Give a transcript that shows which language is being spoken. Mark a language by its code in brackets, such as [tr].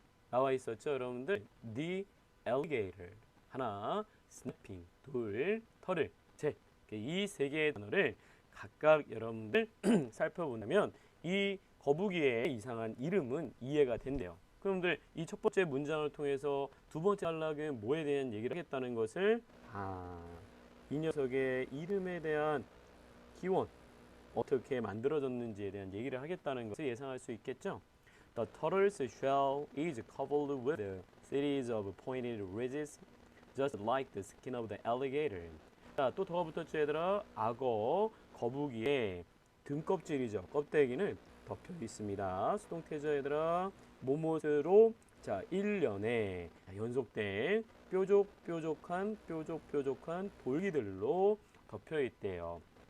[ko] 나와 있었죠 여러분들 The alligator 하나 snapping 둘 터를 이 세 개의 단어를 각각 여러분들 살펴본다면 이 거북이의 이상한 이름은 이해가 된대요. 그런데 이 첫 번째 문장을 통해서 두 번째 단락은 뭐에 대한 얘기를 하겠다는 것을 이 녀석의 이름에 대한 기원 어떻게 만들어졌는지에 대한 얘기를 하겠다는 것을 예상할 수 있겠죠. [en] The turtle's shell is covered with a series of pointed ridges, just like the skin of the alligator. [ko] 자, 또 더가 붙었죠, 얘들아. 악어 거북이의 등껍질이죠. 껍데기는 덮여 있습니다. 수동태죠, 얘들아. 뭐뭐로 자, 1년에 연속된 뾰족한 돌기들로 덮여 있대요.